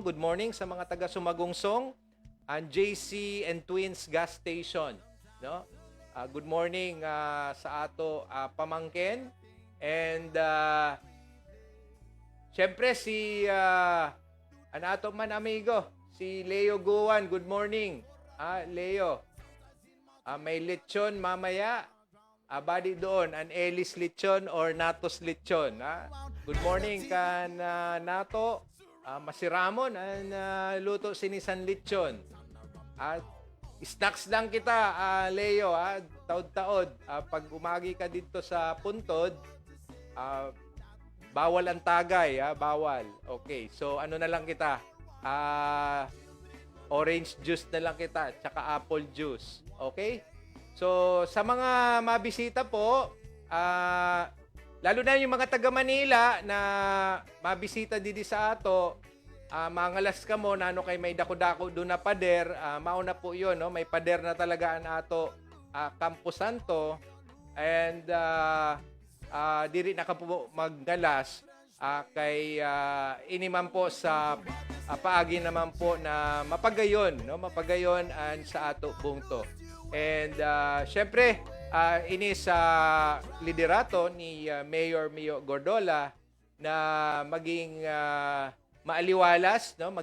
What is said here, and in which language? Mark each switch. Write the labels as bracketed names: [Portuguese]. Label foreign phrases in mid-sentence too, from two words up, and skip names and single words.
[English] Good morning [Bikol] sa mga taga Sumagungsong. Ang JC and Twins gas station, no? [English] Good morning [Bikol] sa ato pamangkin. And siyempre si ang ato man amigo si Leo Guan. [English] Good morning. [Bikol] Leo. May lechon mamaya. Badi doon, an Elis lechon or Natos lechon. [English] Good morning [Bikol] kan Nato. Masiramon ang luto sinisan lechon. Snacks lang kita, Leo. Taod-taod. Pag umagi ka dito sa Puntod, bawal ang tagay. Bawal. Okay, so ano na lang kita? [English] Orange juice [Bikol] na lang kita, tsaka [English] apple juice. [Bikol] Okay? So, sa mga mabisita po, lalo na yung mga taga Manila na mabisita didi sa ato, mangalas ka mo, nano kay may dako-dako doon na pader, mauna po yun, no? May pader na talaga ang ato Campo Santo. And diri na ka po maggalas kay iniman po sa paagi naman po na mapagayon, no? Mapagayon an sa ato bungto. And syempre ini sa liderato ni Mayor Mio Gordola na maging maaliwalas, no?